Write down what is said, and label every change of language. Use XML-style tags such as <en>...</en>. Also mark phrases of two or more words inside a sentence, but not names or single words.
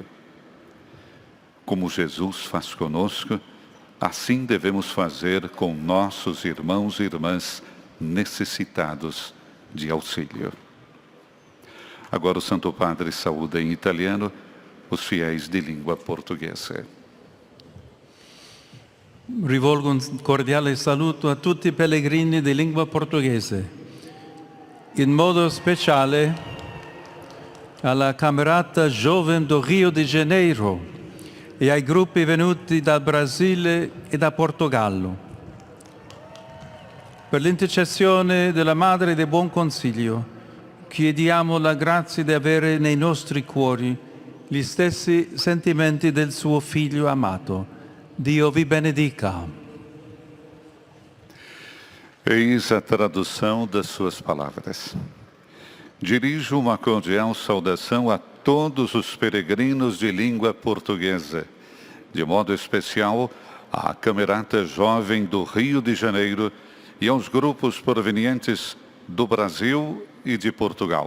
<pt>Como Jesus faz conosco, assim devemos fazer com nossos irmãos e irmãs necessitados de auxílio. Agora o Santo Padre saúda em italiano os fiéis de língua portuguesa.</pt> <it>Rivolgo un cordiale saluto a tutti i pellegrini di lingua portoghese, in modo speciale alla Camerata Jovem do Rio de Janeiro, e ai gruppi venuti dal Brasile e da Portogallo. Per l'intercessione della Madre del Buon Consiglio, chiediamo la grazia di avere nei nostri cuori gli stessi sentimenti del suo Figlio amato. Dio vi benedica.</it> <pt>Eis a tradução das suas palavras. Dirijo uma cordial saudação a todos os peregrinos de língua portuguesa, de modo especial à Camerata Jovem do Rio de Janeiro e aos grupos provenientes do Brasil e de Portugal.</pt>